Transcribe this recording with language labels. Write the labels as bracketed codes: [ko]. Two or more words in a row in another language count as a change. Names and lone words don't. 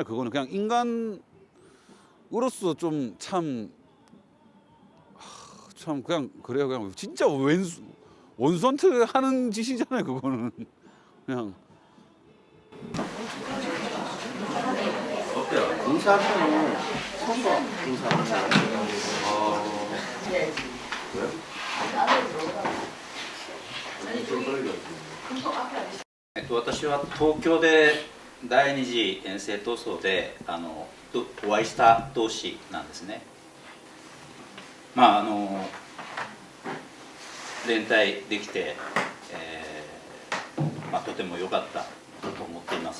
[ko] 그거는 그냥 인간으로서 좀 참 그냥 그래요. 그냥 진짜 원수한테 하는 짓이잖아요. 그거는 그냥. 어때요? 인사하면 선거 인사하면 그래요? [ja] 私は東京で第二次遠征闘争でお会いした同士なんですね。連帯できて、とても良かったと思っています。